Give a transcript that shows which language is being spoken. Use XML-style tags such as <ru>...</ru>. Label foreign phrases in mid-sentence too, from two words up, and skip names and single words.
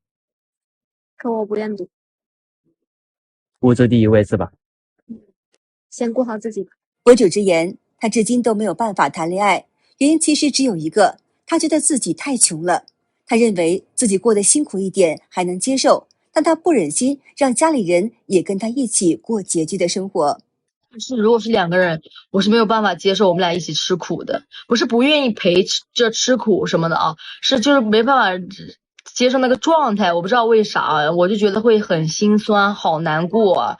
<zh>可我不願賭。物質第一位是吧？先顧好自己吧。博主直言，他至今都沒有辦法談戀愛，原因其實只有一個，他覺得自己太窮了。他認為自己過得辛苦一點還能接受，但他不忍心讓家裡人也跟他一起過拮據的生活。如果是2個人，我是沒有辦法接受我們倆一起吃苦的，不是不願意陪着吃苦什麼的啊，是就是沒辦法接受那個狀態，我不知道為啥，我就覺得會很心酸，好難過啊。</zh>